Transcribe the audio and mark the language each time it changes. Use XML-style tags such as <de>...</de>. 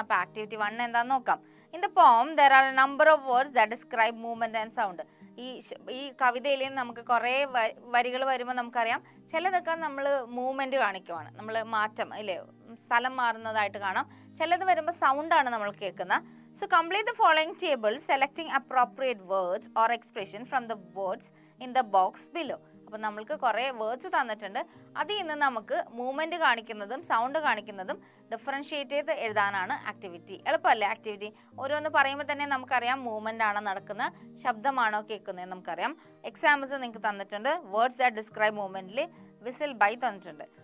<ml>അപ്പോൾ ആക്ടിവിറ്റി 1 എന്താണെന്ന് നോക്കാം.</ml> <en>In the poem there are a number of words that describe movement and sound.</en> <ml>ഈ കവിതയിൽ നമുക്ക് കുറേ വരികൾ വരുമ്പോൾ നമുക്കറിയാം ചിലതൊക്കെ നമ്മൾ മൂവ്മെൻറ്റ് കാണിക്കുവാണ്, നമ്മൾ മാറ്റം ഇല്ലേ, സ്ഥലം മാറുന്നതായിട്ട് കാണാം. ചിലത് വരുമ്പോൾ സൗണ്ടാണ് നമ്മൾ കേൾക്കുന്നത്.</ml> <en>So complete the following table selecting appropriate words or expression from the words in the box below.</en> <ml>അപ്പോൾ നമ്മൾക്ക് കുറേ വേർഡ്സ് തന്നിട്ടുണ്ട്. അതിൽ നിന്ന് നമുക്ക് മൂവ്മെൻറ്റ് കാണിക്കുന്നതും സൗണ്ട് കാണിക്കുന്നതും ഡിഫറൻഷ്യേറ്റ് ചെയ്ത് എഴുതാനാണ് ആക്ടിവിറ്റി. എളുപ്പമല്ലേ ആക്ടിവിറ്റി? ഓരോന്ന് പറയുമ്പോൾ തന്നെ നമുക്കറിയാം മൂവ്മെൻ്റ് ആണോ നടക്കുന്ന, ശബ്ദമാണോ കേൾക്കുന്നത് നമുക്കറിയാം. എക്സാമ്പിൾസ് നിങ്ങൾക്ക് തന്നിട്ടുണ്ട്.</ml> <en>words that describe</en> <ml>മൂവ്മെൻറ്റിൽ whistle by തന്നിട്ടുണ്ട്.</ml>